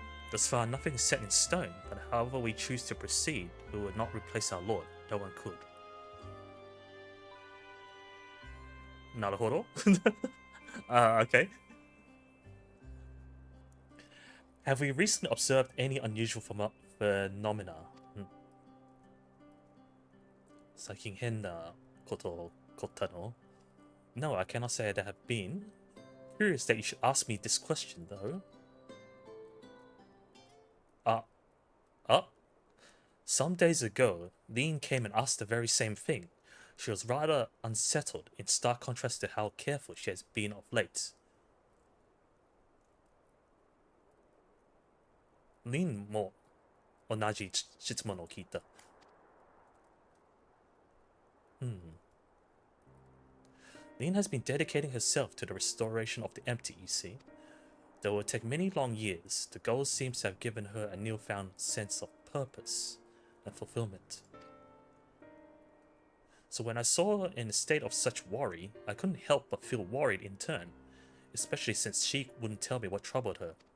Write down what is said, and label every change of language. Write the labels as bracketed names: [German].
[English] Thus far, nothing is set in stone, but however we choose to proceed, we will not replace our lord. No one could. [Japanese] なるほど。Okay. [English] Have we recently observed any unusual phenomena? [Japanese] 最近変なこと起こったの? [English] No, I cannot say there have been. Curious that you should ask me this question, though. Some days ago, Lean came and asked the very same thing. She was rather unsettled, in stark contrast to how careful she has been of late. [Japanese] Lean も同じ質問を聞いた。 [English] Lean has been dedicating herself to the restoration of the empty, you see. Though it will take many long years, the goal seems to have given her a newfound sense of purpose and fulfillment. So when I saw her in a state of such worry, I couldn't help but feel worried in turn, especially since she wouldn't tell me what troubled her.